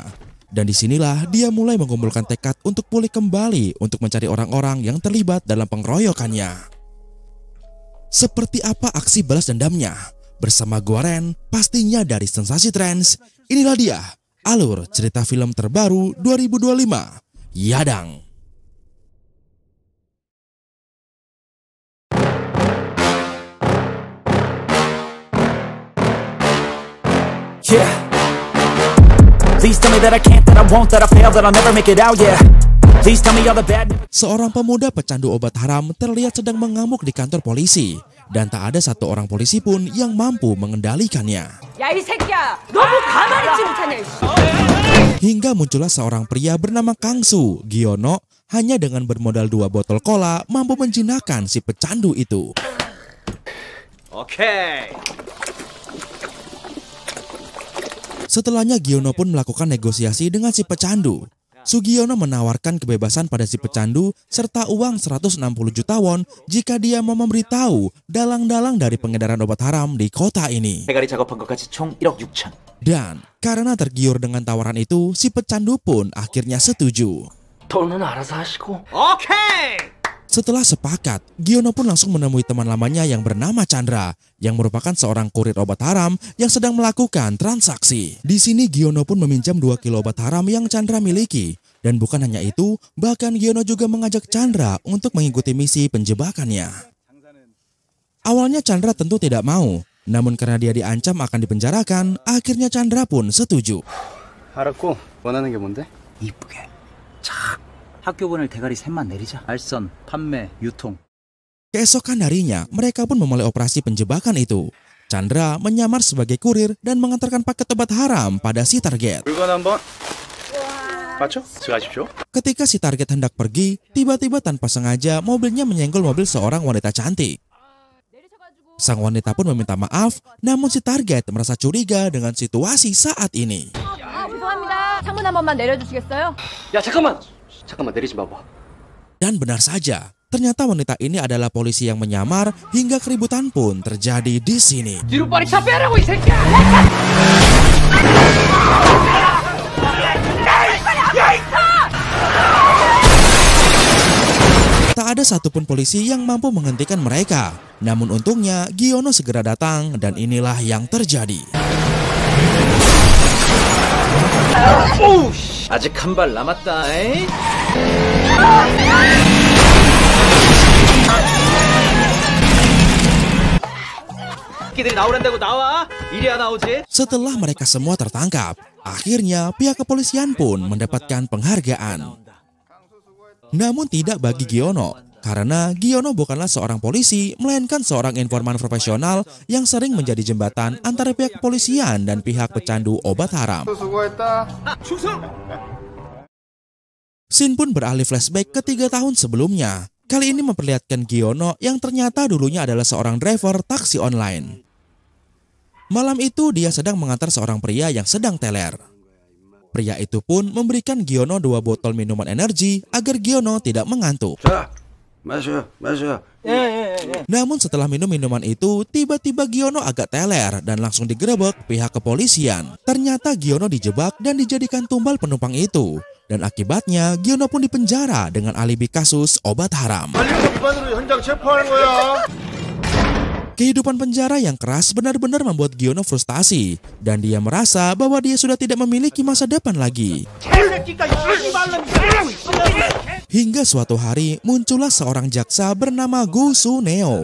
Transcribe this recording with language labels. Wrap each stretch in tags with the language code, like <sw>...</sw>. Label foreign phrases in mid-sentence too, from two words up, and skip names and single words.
<id>Dan disinilah dia mulai mengumpulkan tekad untuk pulih kembali untuk mencari orang-orang yang terlibat dalam pengeroyokannya. Seperti apa aksi balas dendamnya? Bersama gua Ren, pastinya dari Sensasi Trends. Inilah dia, alur cerita film terbaru 2025, Yadang.</id> <en>Yeah. Please tell me that I can't, that I won't, that I fail, that I'll never make it out, yeah. Please tell me all the bad.</en> <id>Seorang pemuda pecandu obat haram terlihat sedang mengamuk di kantor polisi dan tak ada satu orang polisi pun yang mampu mengendalikannya.</id> <ko>야, 이 새끼야! 너무 가만히 있지 못하냐,</ko> <id>Hingga muncullah seorang pria bernama Kangsu Giono, hanya dengan bermodal 2 botol cola mampu menjinakkan si pecandu itu. Oke. Setelahnya Giono pun melakukan negosiasi dengan si pecandu. Sugiono menawarkan kebebasan pada si pecandu serta uang 160 juta won jika dia mau memberitahu dalang-dalang dari pengedaran obat haram di kota ini.</id> <ko>대가리 작업한 것까지 총 1억 6천.</ko> <id>Dan karena tergiur dengan tawaran itu, si pecandu pun akhirnya setuju.</id> <ko>돈은 알아서 하시고. 오케이.</ko> <id>Setelah sepakat, Giono pun langsung menemui teman lamanya yang bernama Chandra, yang merupakan seorang kurir obat haram yang sedang melakukan transaksi. Di sini Giono pun meminjam 2 kilo obat haram yang Chandra miliki. Dan bukan hanya itu, bahkan Giono juga mengajak Chandra untuk mengikuti misi penjebakannya. Awalnya Chandra tentu tidak mau, namun karena dia diancam akan dipenjarakan, akhirnya Chandra pun setuju.</id> <ko>알았고 원하는 게 뭔데? 이쁘게 착 학교본을 대가리 셋만 내리자. 알선, 판매, 유통.</ko> <id>Keesokan harinya, mereka pun memulai operasi penjebakan itu. Chandra menyamar sebagai kurir dan mengantarkan paket obat haram pada si target.</id> <ko>물건 한번 맞죠? 들어가십시오.</ko> <id>Ketika si target hendak pergi, tiba-tiba tanpa sengaja mobilnya menyenggol mobil seorang wanita cantik. Sang wanita pun meminta maaf, namun si target merasa curiga dengan situasi saat ini.</id> <ko>죄송합니다. 창문 한 번만 내려주시겠어요? 야, 잠깐만 내리지 마봐.</ko> <id>Dan benar saja, ternyata wanita ini adalah polisi yang menyamar hingga keributan pun terjadi di sini.</id> <ko>뒤로 빨리 차 빼라고 이 새끼야.</ko> <id>Tak ada satupun polisi yang mampu menghentikan mereka. Namun untungnya Giono segera datang dan inilah yang terjadi.</id> <ko>아직 한 발 남았다. 에이? 끼들이 나오란다고 나와. 이래야 나오지.</ko> <id>Setelah mereka semua tertangkap, akhirnya pihak kepolisian pun mendapatkan penghargaan. Namun tidak bagi Giono, karena Giono bukanlah seorang polisi, melainkan seorang informan profesional yang sering menjadi jembatan antara pihak kepolisian dan pihak pecandu obat haram.</id> <ko>수고했다.</ko> <id>Scene pun beralih flashback ke 3 tahun sebelumnya. Kali ini memperlihatkan Giono yang ternyata dulunya adalah seorang driver taksi online. Malam itu dia sedang mengantar seorang pria yang sedang teler. Pria itu pun memberikan Giono 2 botol minuman energi agar Giono tidak mengantuk.</id> <ko>자, 마셔.</ko> <id>Namun setelah minum minuman itu, tiba-tiba Giono agak teler dan langsung digerebek pihak kepolisian. Ternyata Giono dijebak dan dijadikan tumbal penumpang itu. Dan akibatnya Giono pun dipenjara dengan alibi kasus obat haram.</id> <ko>현장 체포하는 거야.</ko> <id>Kehidupan penjara yang keras benar-benar membuat Giono frustasi. Dan dia merasa bahwa dia sudah tidak memiliki masa depan lagi. Hingga suatu hari muncullah seorang jaksa bernama Gu Suneo.</id>